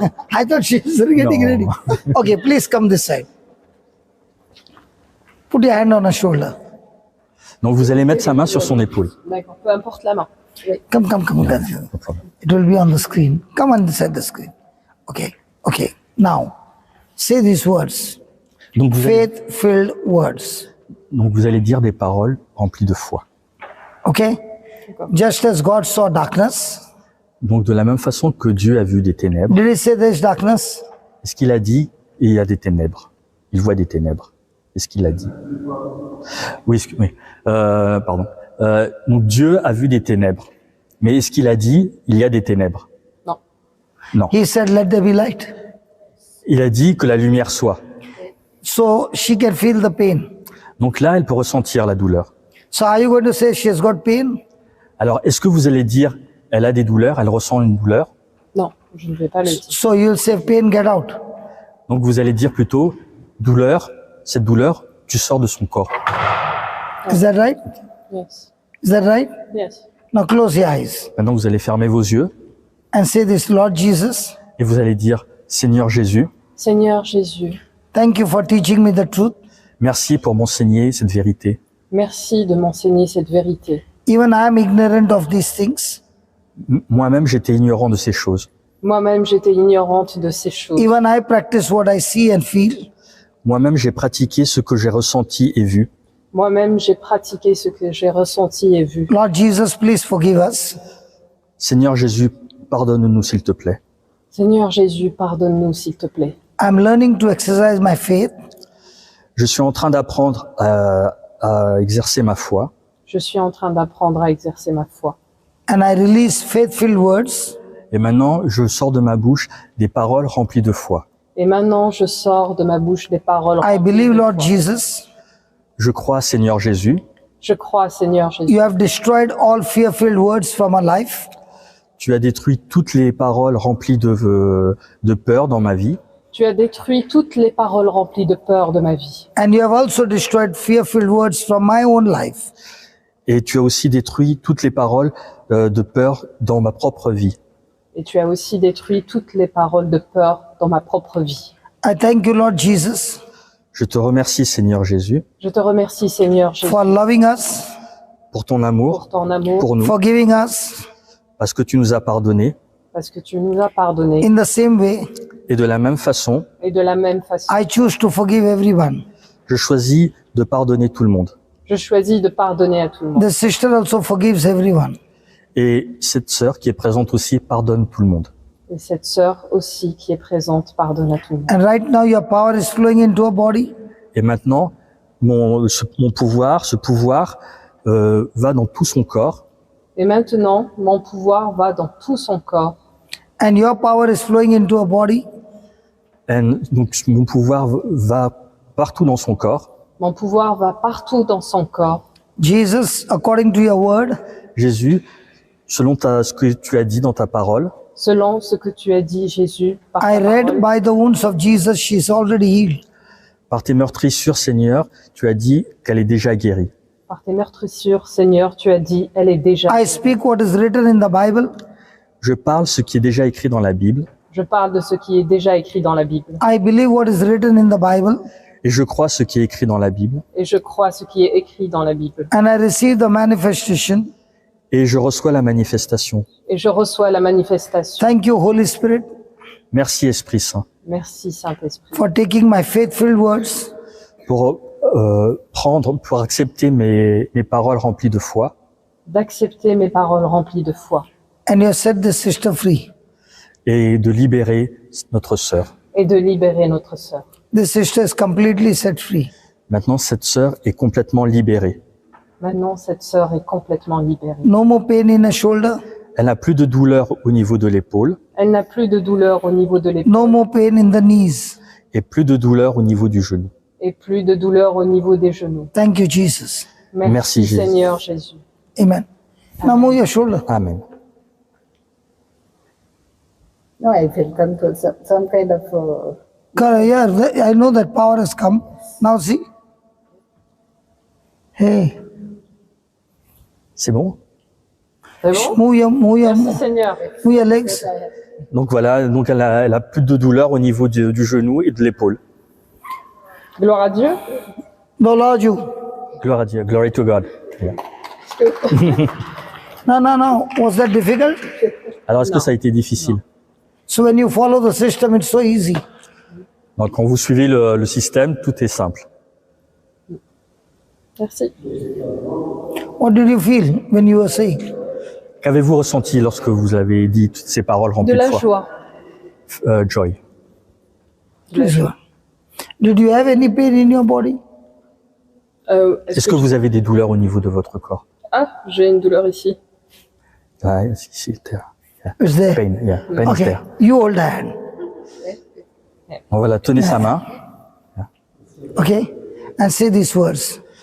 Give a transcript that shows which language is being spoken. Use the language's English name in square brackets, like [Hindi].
[English] I thought she was getting No. ready. Okay, please come this side. Put your hand on her shoulder. [French] Donc vous allez mettre sa main sur son épaule. D'accord, peu importe la main. Oui. [English] Come. No problem. It will be on the screen. Come on this side the screen. Okay. Now, say these words. [French] Donc [English] Faith-filled words. [French] vous allez dire des paroles remplies de foi. [English] Okay? Just as God saw darkness. [French] Donc de la même façon que Dieu a vu des ténèbres, [English] Did he say there's darkness? [French] est-ce qu'il a dit il y a des ténèbres? Il voit des ténèbres. Est-ce qu'il a dit? Oui, pardon. Donc Dieu a vu des ténèbres. Mais est-ce qu'il a dit il y a des ténèbres? Non. Non. [English] He said, let there be light. [French] Il a dit que la lumière soit. [English] So she can feel the pain. [French] Donc là, elle peut ressentir la douleur. [English] So are you going to say she has got pain? [French] Alors, est-ce que vous allez dire elle a des douleurs, elle ressent une douleur? Non, je ne vais pas le dire. [English] So you'll say pain, get out. [French] Donc vous allez dire plutôt douleur, cette douleur, tu sors de son corps. [English] Is that right? Yes. Is that right? Yes. Now close your eyes [French] Maintenant, vous allez fermer vos yeux [English] and say this, Lord Jesus, [French] et vous allez dire Seigneur Jésus, Seigneur Jésus, [English] thank you for teaching me the truth. [French] merci pour m'enseigner cette vérité. merci de m'enseigner cette vérité. [English] Even I am ignorant of these things. [French] Moi-même, j'étais ignorant de ces choses. Moi-même, j'étais ignorante de ces choses. [English] Even I practice what I see and feel. [French] Moi-même, j'ai pratiqué ce que j'ai ressenti et vu. Moi-même, j'ai pratiqué ce que j'ai ressenti et vu. [English] Lord Jesus, please forgive us. [French] Seigneur Jésus, pardonne-nous s'il te plaît. Seigneur Jésus, pardonne-nous, s'il te plaît. [English] I'm learning to exercise my faith. [French] Je suis en train d'apprendre à exercer ma foi Je suis en train d'apprendre à exercer ma foi. [English] And I release faith-filled words [French] et maintenant, je sors de ma bouche des paroles remplies de foi. Et maintenant, je sors de ma bouche des paroles. [English] I [French] remplies [English] believe, [French] de [English] Lord [French] foi. [English] Jesus, [French] Je crois, Seigneur Jésus, Je crois, Seigneur Jésus. [English] you have destroyed all fear-filled words from our life. [French] tu as détruit toutes les paroles remplies de peur dans ma vie. Tu as détruit toutes les paroles remplies de peur de ma vie. [English] And you have also destroyed fear-filled words from my own life. [French] Et tu as aussi détruit toutes les paroles de peur dans ma propre vie. Et tu as aussi détruit toutes les paroles de peur dans ma propre vie. [English] I thank you, Lord Jesus, [French] Je te remercie, Seigneur Jésus, Je te remercie, Seigneur Jésus, [English] for loving us, [French] pour ton amour, pour ton amour, pour nous, [English] for giving us [French] parce que tu nous as pardonné. parce que tu nous as pardonné. [English] in the same way. [French] Et de la même façon, Et de la même façon, [English] I choose to forgive everyone. [French] je choisis de pardonner tout le monde. je choisis de pardonner à tout le monde. [English] The sister also forgives everyone. [French] Et cette sœur qui est présente aussi pardonne tout le monde. Et cette sœur aussi qui est présente pardonne à tout le monde. [English] And right now your power is flowing into her body. [French] Et maintenant, ce pouvoir va dans tout son corps. Et maintenant, mon pouvoir va dans tout son corps. [English] And your power is flowing into her body. [French] Et donc, mon pouvoir va partout dans son corps. Mon pouvoir va partout dans son corps. [English] Jesus, according to your word, [French] Jésus, selon ce que tu as dit dans ta parole, Selon ce que tu as dit, Jésus, par ta [English] I read [French] parole, [English] by the wounds of Jesus, she's already healed. [French] par tes meurtrissures, Seigneur, tu as dit qu'elle est déjà guérie. par tes meurtrissures, Seigneur, tu as dit, elle est déjà. [English] I speak what is written in the Bible. [French] Je parle ce qui est déjà écrit dans la Bible Je parle de ce qui est déjà écrit dans la Bible. [English] I believe what is written in the Bible. [French] et je crois ce qui est écrit dans la Bible. Et je crois ce qui est écrit dans la Bible. [English] And I receive the manifestation [French] et je reçois la manifestation. et je reçois la manifestation. [English] Thank you, Holy Spirit, [French] Merci Esprit Saint Merci Saint-Esprit [English] for taking my faith-filled words [French] pour pour accepter mes paroles remplies de foi d'accepter mes paroles remplies de foi [English] and you have set this sister free. [French] et de libérer notre sœur. et de libérer notre sœur. [English] This sister is completely set free. [French] Maintenant, cette sœur est complètement libérée. Maintenant, cette sœur est complètement libérée. [English] No more pain in her shoulder, [French] Elle n'a plus de douleur au niveau de l'épaule Elle n'a plus de douleur au niveau de l'épaule [English] no more pain in the knees. [French] et plus de douleur au niveau du genou. et plus de douleur au niveau des genoux. [English] Thank you, Jesus. [French] Merci, Jésus. Seigneur Jésus. [English] Amen. Now move your shoulder. Amen. No, I feel control, some kind of Yeah, I know that power has come. Now see. Hey, [French] C'est bon? C'est bon? [English] move [French] Merci Seigneur. [English] your legs. [French] Donc voilà, donc elle a plus de douleur au niveau du genou et de l'épaule. Gloire à Dieu. [English] No, Lord, you. [French] Gloire à Dieu, [English] glory to God. Yeah. No. Was that difficult? [French] Alors est-ce que ça a été difficile? [English] So when you follow the system, it's so easy. [French] Donc quand vous suivez le système, tout est simple. Merci. [English] What did you feel when you were saying? [French] Qu'avez-vous ressenti lorsque vous avez dit toutes ces paroles De remplies de la foi? joie. [English] Joy. [French] De la [English] Please, [French] joie. [English] Lord. Did you have any pain in your body? [French] Est-ce que vous avez des douleurs au niveau de votre corps? Ah, j'ai une douleur ici. [English] Ah, [French] ici, [English] there. Yeah. It's there. Pain, yeah. Pain is Okay, there. you hold the hand. [French] Donc voilà, tenez sa main. [English] Okay, and say these words.